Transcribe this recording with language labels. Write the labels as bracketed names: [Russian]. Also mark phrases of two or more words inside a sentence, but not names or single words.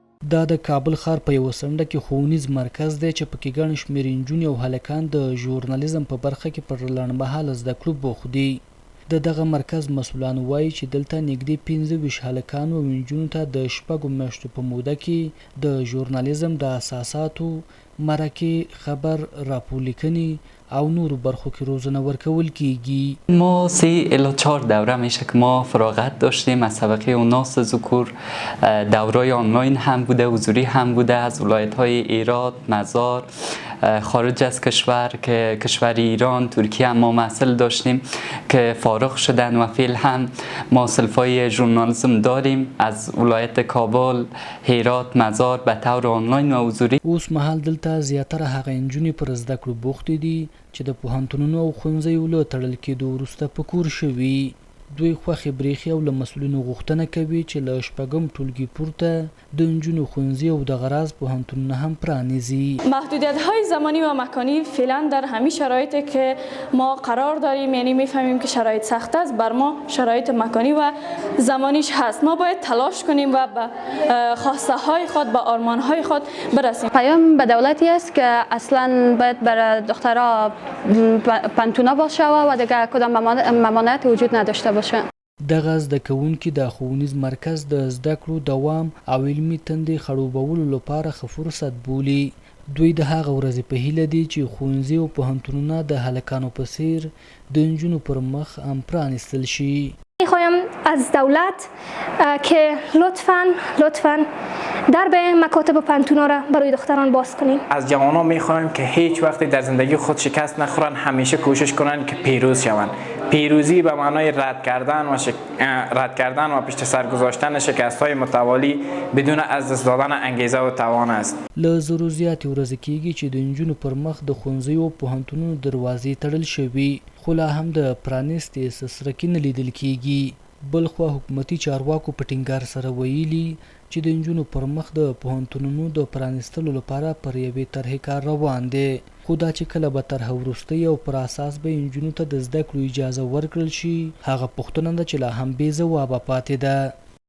[Pashto] دا د کابل ښار په یوه څنډه کې ښوونیز مرکز دی چې پکې ګڼ شمېر نجونې او هلکان د ژورنالیزم په برخه کې پر لنډمهاله زده کړو بوخت دي. د دغه مرکز مسؤلان وایي چې دلته نږدې 25 هلکانو او نجونو ته د 6 میاشتو په موده کې د ژورنالیزم د اساساتو، مرکې، خبر، راپورلیکنې او نورو برخو کې روزنه ورکول کیږي. [Persian] ما 3 الی 4 دوره میشه که ما فراغت داشتیم از طبقه اوناس ذکور. دورای آنلاین هم بوده، حضوری هم بوده، از ولایت‌های ایران، مزار، خارج از کشور که کشور ایران، ترکیه هم ما محصل داشتیم که فارغ شدن و فعلا هم ما صنفای ژورنالیسم داریم از ولایت کابل، هرات، مزار به طور آنلاین و حضوری. [Pashto] اوس مهال دلته زیاتره هغه نجونې پر زده کړو بوختې دي چې د پوهنتونونو او ښوونځیو له تړل کېدو وروسته په کور شوي. دوی خوښې بریښي او له مسؤلینو غوښتنه کوي چې له 6 ټولګي پورته د نجونو ښوونځي او د غراض پوهنتونونه هم پرانیزي. [Persian] محدودیت‌های زمانی و مکانی فعلا در همین شرایطی که ما قرار داریم، یعنی میفهمیم که شرایط سخت است، بر ما شرایط مکانی و زمانیش هست. ما باید تلاش کنیم و به خواسته های خود، به آرمان های خود برسیم. پیام به دولتی است که اصلا باید برای دخترها پانتونا باشه و دیگه کدام ممانعت وجود نداشته باشه. [Pashto] دغه زده کوونکي د ښوونیز مرکز د زده کړو دوام او علمي تندې خړوبولو لپاره ښه فرصت بولي. دوی د هغه ورځې په هیله دي چې ښوونځي او پوهنتونونه د هلکانو په څیر د نجونو پر مخ هم پرانیستل شي. [Persian] میخوایم از دولت که لطفاً درب مکاتب و پانتونا را برای دختران باز کنیم. از جوانان میخوایم که هیچ وقتی در زندگی خود شکست نخورن، همیشه کوشش کنن که پیروز شوند. پیروزی به معنای رد کردن و پشت سر گذاشتن شکست‌های متوالی بدون از دست دادن انگیزه و توان است. [Pashto] له زرو زیاتې ورځې کېږي چې د نجونو پر مخ د ښوونځیو او پوهنتونونو دروازې تړل شوي، خو لا هم د پرانیستې څرکې نه لیدل کېږي. بلخوا حکومتي چارواکو په ټینګار سره ویلي چې د نجونو پر مخ د پوهنتونونو د پرانیستلو لپاره پر یوې طرحې کار روان دی، خو دا چې کله به طرحه وروستۍ او پر اساس به نجونو ته د زده کړو اجازه ورکړل شي، هغه پوښتنه ده چې لا هم بې ځوابه پاتې ده.